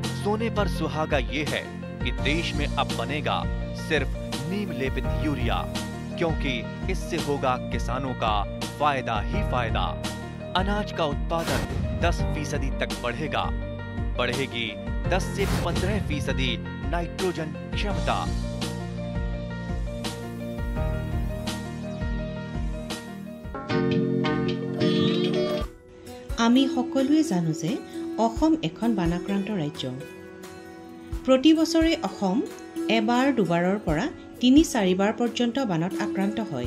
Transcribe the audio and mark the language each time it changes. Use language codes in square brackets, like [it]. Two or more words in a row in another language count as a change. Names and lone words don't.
[hi] सोने पर सुहागा ये है कि देश में अब बनेगा सिर्फ नीम लेपित यूरिया, क्योंकि इससे होगा किसानों का फायदा ही फायदा। अनाज का उत्पादन 10% तक बढ़ेगा। बढ़ेगी 10 से 15% नाइट्रोजन क्षमता। [as] আমি সকলোৱে জানো যে অসম এখন বানাক্ৰান্ত ৰাজ্য। প্ৰতি বছৰে অসম এবাৰ দুবাৰৰ পৰা ৩-৪ বাৰ পৰ্যন্ত বানত আক্ৰান্ত হয়।